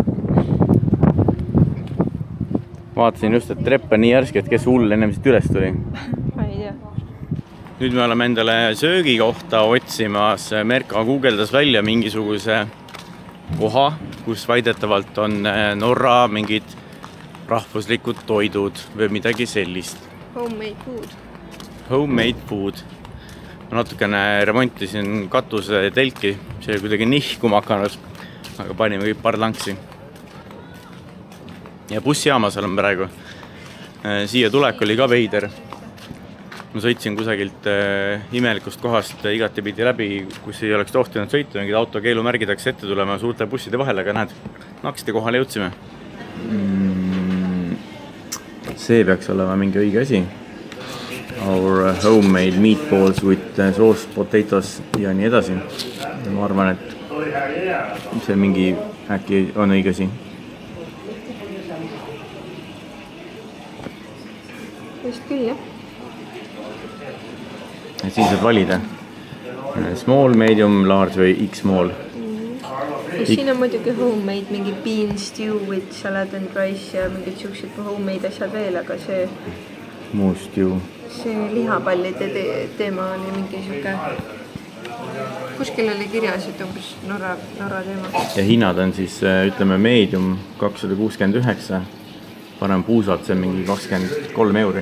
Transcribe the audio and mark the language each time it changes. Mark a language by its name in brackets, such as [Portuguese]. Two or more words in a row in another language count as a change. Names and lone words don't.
[Estonian] Vaatasin just, et trepp on nii järsk, et kes hull ennem siit üles tuli. Ma ei tea. Nüüd me oleme endale söögi kohta otsimas. Merka guugeldas välja mingisuguse koha, kus väidetavalt on Norra mingid rahvuslikud toidud või midagi sellist. [English] Homemade food. Homemade food. [Estonian] Ma natukene remontisin katuse telki, see oli kuidagi nihkuma hakanud, aga panime kõik parlanksi. Ja bussijaamas olen praegu. Siia tulek oli ka veider. Ma sõitsin kusagilt imelikust kohast igatepidi läbi, kus ei oleks tohtinud sõita, mingid autokeelumärgid hakkas ette tulema suurte busside vahele, aga näed, naksite kohale jõudsime. See peaks olema mingi õige asi. [English] Our homemade meatballs with sauce, potatoes [Estonian] ja nii edasi. Ja ma arvan, et see mingi äkki on õige asi. Just küll, jah. Et siin saad valida. [English] Small, medium, large või X-small. [Estonian] Siin on muidugi homemade, mingi [English] bean stew with salad and rice [Estonian] ja mingid siuksed homemade asjad veel, aga see... Muu stew. See lihapallide teema oli mingi siuke... Kuskil oli kirjas, et umbes Norra teema. Ja hinnad on siis, ütleme, medium 269. Parem puusalt, see on mingi 23 euri.